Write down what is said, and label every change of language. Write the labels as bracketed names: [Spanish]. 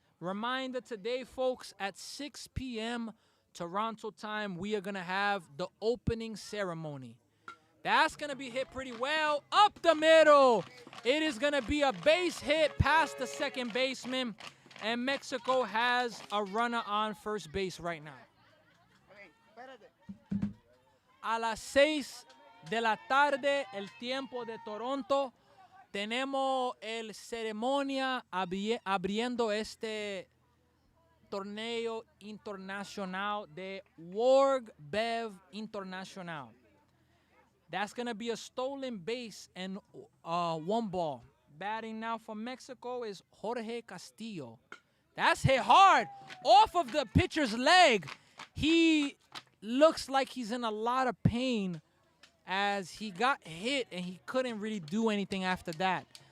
[English] Reminder today, folks, at 6 p.m. Toronto time, we are going to have the opening ceremony. That's going to be hit pretty well. Up the middle. It is going to be a base hit past the second baseman. And Mexico has a runner on first base right now. [Spanish] A las 6 de la tarde, el tiempo de Toronto, tenemos el ceremonia abriendo este torneo internacional de World Bev Internacional. [English] That's going to be a stolen base and 1 ball. Batting now for Mexico is Jorge Castillo. That's hit hard off of the pitcher's leg. He looks like he's in a lot of pain as he got hit and he couldn't really do anything after that.